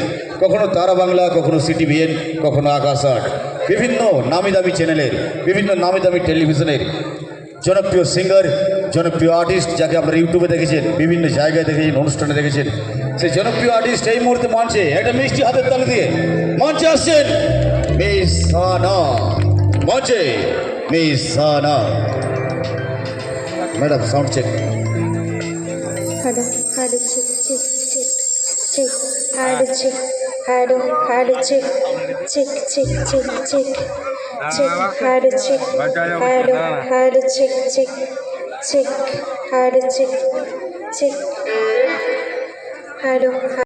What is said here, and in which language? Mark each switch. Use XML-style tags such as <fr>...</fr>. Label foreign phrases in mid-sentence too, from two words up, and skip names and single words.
<bn>কখনো তারা বাংলা, কখনো সিটিভিএন, কখনো আকাশ আট, বিভিন্ন নামি দামি চ্যানেলের, বিভিন্ন নামি দামি টেলিভিশনের জনপ্রিয় সিঙ্গার, জনপ্রিয় আর্টিস্ট, যাকে আপনারা ইউটিউবে দেখেছেন, বিভিন্ন জায়গায় দেখেছেন, অনুষ্ঠানে দেখেছেন, সেই জনপ্রিয় আর্টিস্ট এই মুহূর্তে মঞ্চে একটা মিষ্টি হাতের তালি দিয়ে মঞ্চে আসছেন মিস সানা। মঞ্চে মিস সানা।</bn> <en>madam sound check. Hado, hado, chick, chick, chick, chick, hado, chick, hado, hado, chick, chick, chick, chick, chick, chick, hado, chick, hado, hado, chick, chick, chick, hado, chick, chick, hado.</en>